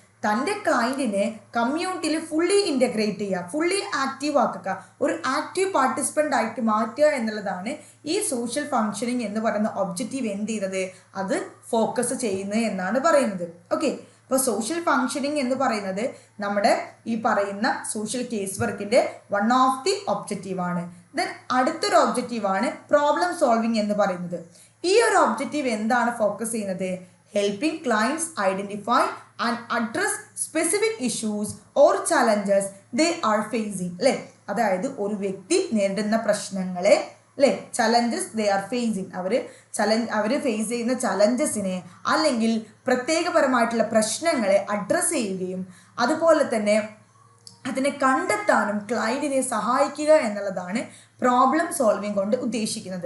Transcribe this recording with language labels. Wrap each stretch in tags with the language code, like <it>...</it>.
<ml>തൻ്റെ ക്ലയൻറ്റിനെ കമ്മ്യൂണിറ്റിയിൽ fully integrate ചെയ്യുക, ഫുള്ളി ആക്റ്റീവ് ആക്കുക, ഒരു ആക്റ്റീവ് പാർട്ടിസിപ്പൻ്റ് ആയിട്ട് മാറ്റുക എന്നുള്ളതാണ് ഈ സോഷ്യൽ ഫങ്ഷനിങ് എന്ന് പറയുന്ന ഒബ്ജക്റ്റീവ് എന്ത് ചെയ്യുന്നത്, അത് ഫോക്കസ് ചെയ്യുന്നത് എന്നാണ് പറയുന്നത്. ഓക്കെ, അപ്പോൾ സോഷ്യൽ ഫങ്ഷനിങ് എന്ന് പറയുന്നത് നമ്മുടെ ഈ പറയുന്ന സോഷ്യൽ കേസ് വർക്കിൻ്റെ</ml> <en>one of the</en> <ml>ഒബ്ജക്റ്റീവാണ്. ദെൻ അടുത്തൊരു ഒബ്ജക്റ്റീവാണ് പ്രോബ്ലം സോൾവിങ് എന്ന് പറയുന്നത്. ഈ ഒരു ഒബ്ജക്റ്റീവ് എന്താണ് ഫോക്കസ് ചെയ്യുന്നത്?</ml> <en>Helping clients identify and address specific issues or challenges they are facing.</en> <ml>അല്ലേ? അതായത് ഒരു വ്യക്തി നേരിടുന്ന പ്രശ്നങ്ങളെ, അല്ലേ,</ml> <en>challenges they are facing,</en> <ml>our face ചെയ്യുന്ന ചലഞ്ചസിനെ അല്ലെങ്കിൽ പ്രത്യേകപരമായിട്ടുള്ള പ്രശ്നങ്ങളെ അഡ്രസ്സ് ചെയ്യുകയും അതുപോലെ തന്നെ അതിനെ കണ്ടെത്താനും ക്ലയൻറ്റിനെ സഹായിക്കുക എന്നുള്ളതാണ് പ്രോബ്ലം സോൾവിങ് കൊണ്ട് ഉദ്ദേശിക്കുന്നത്.</ml>